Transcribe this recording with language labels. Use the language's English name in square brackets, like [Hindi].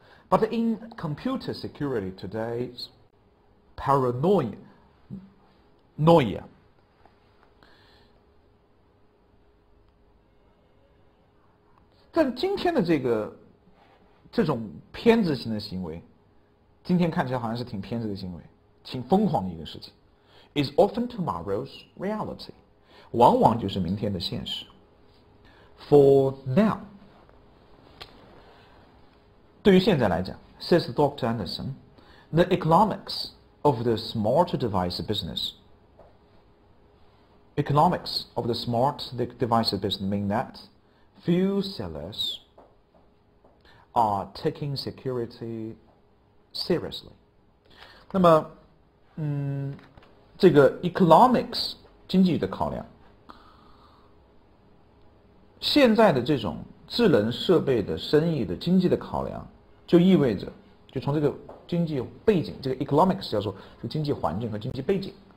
[English] But in computer security today's paranoia， [Chinese] 但今天的这种偏执型的行为，今天看起来好像是挺偏执的行为，挺疯狂的一个事情 ， [English] is often tomorrow's reality， [Chinese] 往往就是明天的现实。 [English] For now， [Chinese] 对于现在来讲 [English] ，says Dr. Anderson， the economics of the smart device business。Economics of the smart device business mean that few sellers are taking security seriously. [Chinese] 那么，这个 economics 经济的考量，现在的这种智能设备的生意的经济的考量，就意味着，就从这个经济背景，这个 economics 叫做这个经济环境和经济背景。